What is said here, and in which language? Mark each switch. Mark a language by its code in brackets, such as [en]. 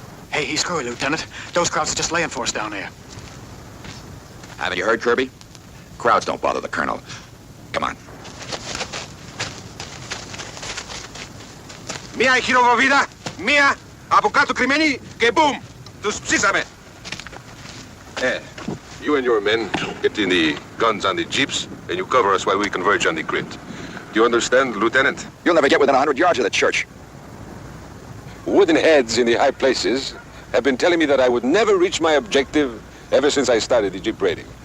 [en] Hey, he's screwy, Lieutenant. Those crowds are just laying for us down there. Haven't you heard, Kirby? Crowds don't bother the Colonel. Come on. [el] Μία η χειροβοβίδα, μία από κάτω κρυμμένη και boom! Τους ψήσαμε! [en] You and your men get in the guns on the jeeps, and you cover us while we converge on the crypt. Do you understand, Lieutenant? You'll never get within 100 yards of the church. Wooden heads in the high places have been telling me that I would never reach my objective ever since I started the jeep raiding.